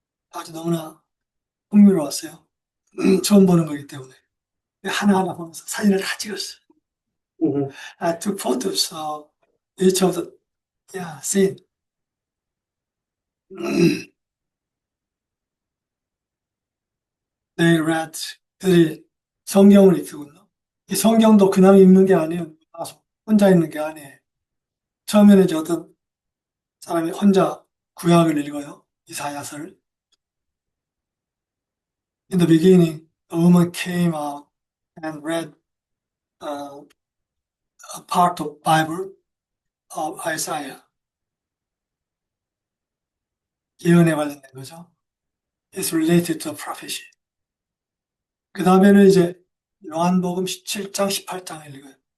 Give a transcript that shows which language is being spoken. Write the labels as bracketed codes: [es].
[ko] 아주 너무나 흥미로웠어요. 처음 보는 거기 때문에. 하나하나 보면서 사진을 다 찍었어요. [en] I took photos of each of the scene. They read, [ko] 그들이 성경을 읽군요. 이 성경도 그냥 읽는 게 아니에요. 혼자 읽는 게 아니에요. 처음에는 이제 어떤 사람이 혼자 구약을 읽어요. 이사야서를. [en] In the beginning, a woman came out and read a part of Bible of Isaiah. [ko] 예언에 관련된 거죠. [en] It's related to prophecy. [ko] 그 다음에는 이제 요한복음 17장, 18장을 읽어요.